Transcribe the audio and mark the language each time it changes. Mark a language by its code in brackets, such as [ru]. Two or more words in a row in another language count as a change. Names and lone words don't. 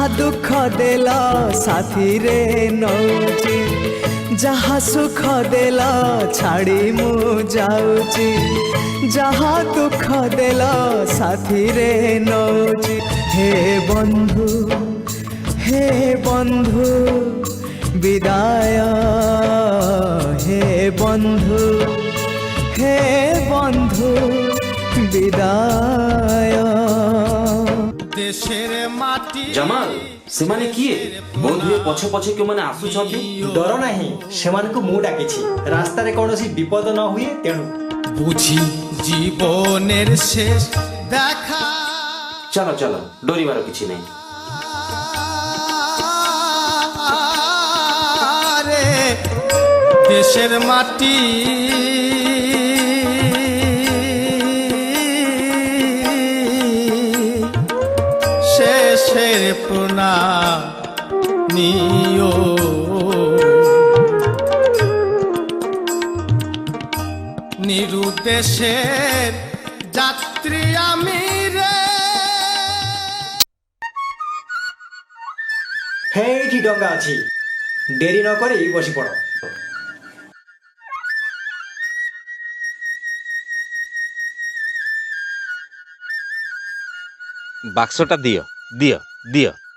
[or] ଦୁଃଖ ଦେଲ ସାଥିରେ ନଉଛି ଯାହା ସୁଖ ଦେଲ ଛାଡ଼ି ମୁଁ ଯାଉଛି ଯାହା ଦୁଃଖ ଦେଲ ସାଥିରେ ନଉଛି ହେ ବନ୍ଧୁ ବିଦାୟ ହେ ବନ୍ଧୁ ବିଦାୟ [bn] দেশের মাটি [or] জামাল ସେମାନେ କିଏ ବୋଧହୁଏ ପଛ ପଛେ କେଉଁମାନେ ଆସୁଛନ୍ତି। ଡର ନାହିଁ, ସେମାନଙ୍କୁ ମୁଁ ଡାକିଛି। ରାସ୍ତାରେ କୌଣସି ବିପଦ ନ ହୁଏ ତେଣୁ [bn] বুঝি জীবনের শেষ দেখা [or] ଚାଲ ଚାଲ ଡରିବାର କିଛି ନାହିଁ। [bn] রে দেশের মাটি শেষের প্রণাম নিও নিরুদ্দেশের যাত্রী আমি রে। [or] ହେଇଠି ଡଙ୍ଗା ଅଛି, ଡେରି ନ କରି ବସି ପଡ଼। ବାକ୍ସଟା ଦିଅ ଦିଅ ଦିଅ।